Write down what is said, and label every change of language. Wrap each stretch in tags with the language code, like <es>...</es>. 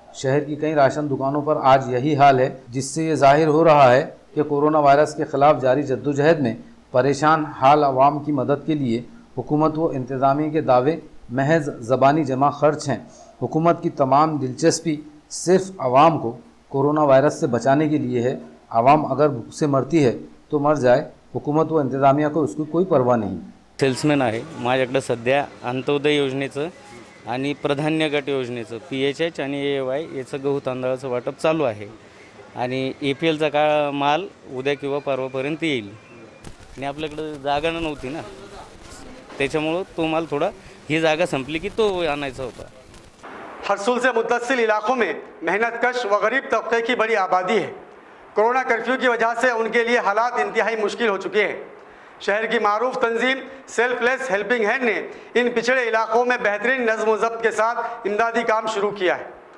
<hi>शहर की कई राशन दुकानों पर आज यही हाल है, जिससे ये जाहिर हो रहा है कि कोरोना वायरस के ख़िलाफ़ जारी जद्दोजहद में परेशान हाल आवाम की मदद के लिए हुकूमत व इंतज़ामिया के दावे महज ज़बानी जमा खर्च हैं। हुकूमत की तमाम दिलचस्पी सिर्फ आवाम को कोरोना वायरस से बचाने के लिए है। आवाम अगर भूख से मरती है तो मर जाए, हुकूमत व इंतज़ामिया को उसकी कोई परवाह नहीं।</hi> <mr>सेल्समॅन आहे माझ्याकडे सध्या अंत्योदय योजनेचं आणि प्राधान्य गट योजनेचं PHH आणि AY याचं गहू तांदळाचं वाटप चालू आहे आणि APLचा का माल उद्या किंवा परवापर्यंत येईल आणि आपल्याकडे जागा नव्हती ना, त्याच्यामुळं तो माल थोडा ही जागा संपली की तो आणायचा होता।</mr> <hi>हरसूल से मुत्तसिल इलाकों में मेहनतकश व गरीब तबके की बड़ी आबादी है। कोरोना कर्फ्यू की वजह से उनके लिए हालात इंतहाई मुश्किल हो चुके हैं। शहर की मारूफ तंजीम सेल्फलेस हेल्पिंग हैंड ने इन पिछड़े इलाकों में बेहतरीन नज़्म व ज़ब्त के साथ इमदादी काम शुरू किया है।</hi>